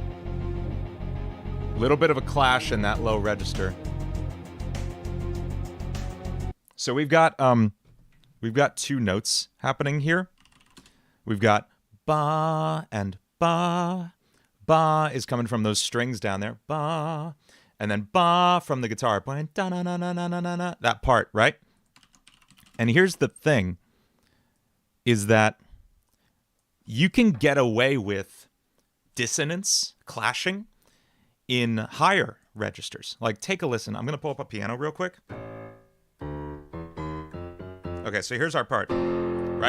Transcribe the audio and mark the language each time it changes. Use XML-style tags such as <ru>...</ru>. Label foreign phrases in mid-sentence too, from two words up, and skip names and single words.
<en>Little bit of a clash in that low register. So we've got two notes happening here. We've got ba and ba. Ba is coming from those strings down there. Ba. And then ba from the guitar playing da na na na na na na. That part, right? And here's the thing is that you can get away with dissonance, clashing in higher registers. Like, take a listen. I'm going to pull up a piano real quick. Okay, so here's our part, right?</en>